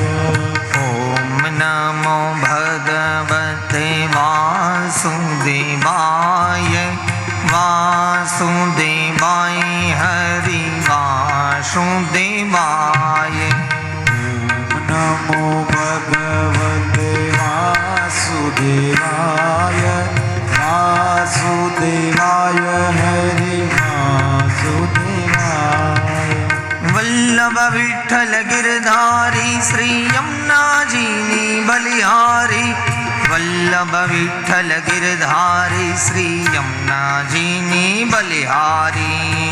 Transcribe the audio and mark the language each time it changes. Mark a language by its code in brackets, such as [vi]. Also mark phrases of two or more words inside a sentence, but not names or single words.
[sa] ॐ नमो भगवते वासुदेवाय, वासुदेवाय हरि वासुदेवाय। ॐ नमो भगवते वासुदेवाय, વાસુદેવાય વાસુદેવાય હરિ વાસુદેવાય. [gu] વલ્લભ વિઠ્ઠલ ગિરધારી શ્રી યમુનાજીની બલિહારી. વલ્લભ વિઠ્ઠલ ગિરધારી શ્રી યમુનાજીની બલિહારી.